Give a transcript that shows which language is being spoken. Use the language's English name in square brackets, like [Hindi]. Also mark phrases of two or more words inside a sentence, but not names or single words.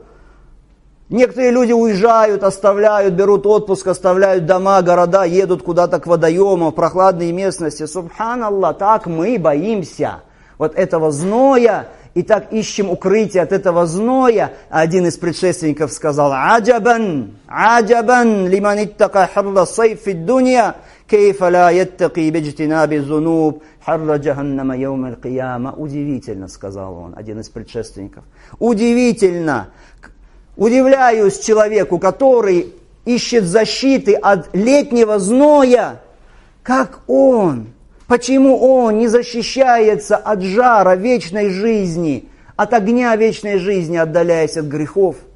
[Russian] Некоторые люди уезжают, оставляют, берут отпуск, оставляют дома, города, едут куда-то к водоемам, в прохладные местности. Субханаллах, так мы боимся вот этого зноя, и так ищем укрытие от этого зноя. Один из предшественников сказал: [Arabic] «عجبا عجبا لمن اتقى حر الصيف في الدنيا كيف لا يتقي باجتناب الذنوب حر جهنم يوم القيامة». [Russian] Удивительно, сказал он, один из предшественников. Удивительно. Удивляюсь человеку, который ищет защиты от летнего зноя, как он. Почему он не защищается от жара вечной жизни, от огня вечной жизни, отдаляясь от грехов?